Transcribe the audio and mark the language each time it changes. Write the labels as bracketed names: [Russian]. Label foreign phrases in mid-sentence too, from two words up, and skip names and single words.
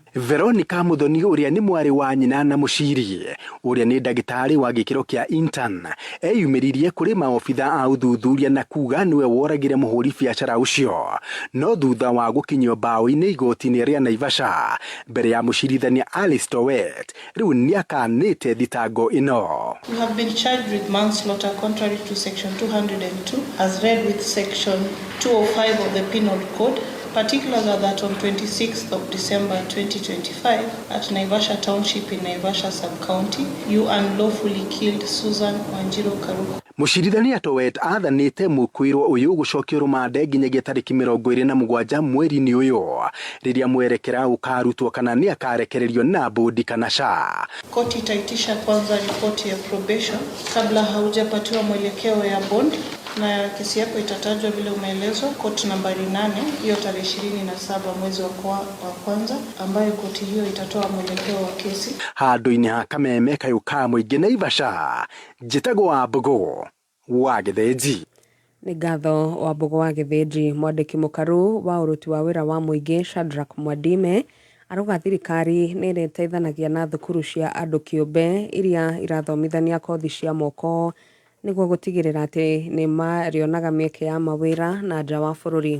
[Kikuyu] Veronica Muthoni uria ni mwari wa nyina na Muchiri uria ni ndagitari wa gikiro kia intern eyumiririe kuri maobitha a uthuthuria na kuga niwe woragire muhuri biacara ucio no thutha wa gukinywo bao-ini igoti-ini ria Naivasha mbere ya mucirithania Alice Towet riu ni akanite thitango ino. [English] We have been charged with manslaughter contrary to section 202 as read with section 205 of the Penal Code. Particulars are that on 26th of December 2025 at Naivasha Township in Naivasha Sub-County, you unlawfully killed Susan Wanjiru Karuko. [Kikuyu] Mucirithania Towet athanite mukwirwo uyu gucokio rumande nginyagia tariki 27 mweri-ini uyu riria mwerekera ukarutwo kana ni akarekererio na bodi kana sha. [Swahili] Koti itaitisha kwanza ripoti ya probation kabla haujapatiwa mwelekeo ya bond na kesi yako itatajwa vile umeelezwa koti nambari 8 hiyo tarehe 27 mwezi wa kwanza ambayo koti hiyo itatoa mwelekeo wa kesi. [Kikuyu] Handu-ini ha Kameme kayuka mwingi Naivasha njitagwo wa Mbogo wa Githinji. Ni ngatho wa Mbogo wa Githinji. Mwandiki mukaru wa uruti wa wira wa muingi Shadrack Mwadime aruga thirikari ni ireteithanagia na thukuru cia andu kiumbe iria irathomithania kothi cia moko niguo gutigirira ati ni marionaga mieke ya mawira na nja wa bururi.